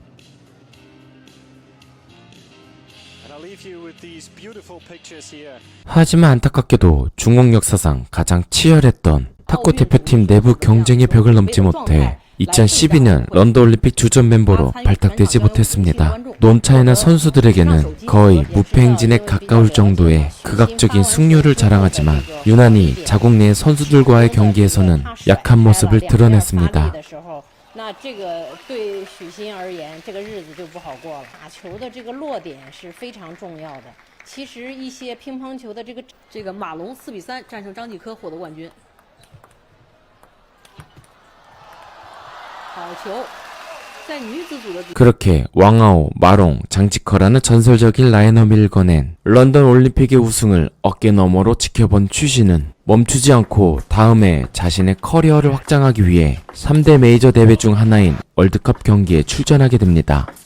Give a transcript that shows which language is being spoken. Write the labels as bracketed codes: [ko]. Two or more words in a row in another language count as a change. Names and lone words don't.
[ko] 하지만 안타깝게도 중국 역사상 가장 치열했던 탁구 대표팀 내부 경쟁의 벽을 넘지 못해 2012년 런던 올림픽 주전 멤버로 발탁되지 못했습니다. 논차이나 선수들에게는 거의 무패 행진에 가까울 정도의 극악적인 승률을 자랑하지만 유난히 자국 내 선수들과의 경기에서는 약한 모습을 드러냈습니다. [zh] 那这个对许昕而言，这个日子就不好过了。打球的这个落点是非常重要的。其实一些乒乓球的这个马龙4比3战胜张继科获得冠军。好球，在女子组的 [ko] 그렇게 왕아오, 마롱, 장지커라는 전설적인 라인업을 일궈낸 런던 올림픽의 우승을 어깨너머로 지켜본 슈신은 멈추지 않고 다음해 자신의 커리어를 확장하기 위해 3대 메이저 대회 중 하나인 월드컵 경기에 출전하게 됩니다.